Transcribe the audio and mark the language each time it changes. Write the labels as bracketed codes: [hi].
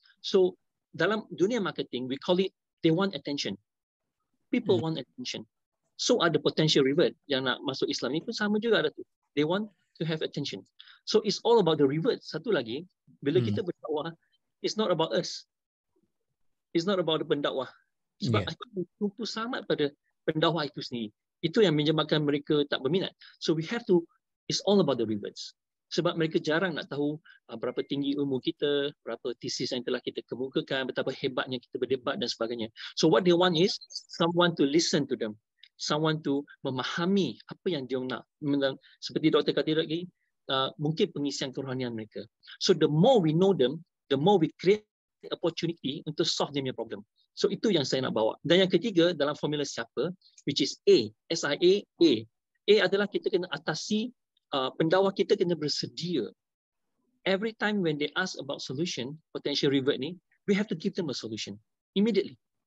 [en] So, [ms] dalam dunia [en] marketing, we call it, they want attention. People want attention. [ms] So ada potential revert yang nak masuk Islam ni pun sama juga ada tu. [en] They want to have attention. So it's all about the revert. [ms] Satu lagi, bila kita berdakwah, [en] it's not about us. It's not about the pendakwah. [ms] Sebab aku tumpu sangat pada pendakwah itu sendiri. Itu yang menyebabkan mereka tak berminat. [en] So we have to, it's all about the reverts. [ms] Sebab mereka jarang nak tahu berapa tinggi ilmu kita, berapa tesis yang telah kita kemukakan, betapa hebatnya kita berdebat dan sebagainya. [en] So what they want is someone to listen to them. Someone to [ms] memahami apa yang dia nak. Seperti Dr. kata lagi, mungkin pengisian kerohanian mereka. [en] So the more we know them, the more we create opportunity [ms] untuk [en] solve their problem. [ms] So itu yang saya nak bawa. Dan yang ketiga dalam formula siapa, [en] which is [ms] A, SIA, A. A adalah kita kena atasi, pendakwah kita kena bersedia. [en] Every time when they ask about solution, potential revert ni, we have to give them a solution immediately.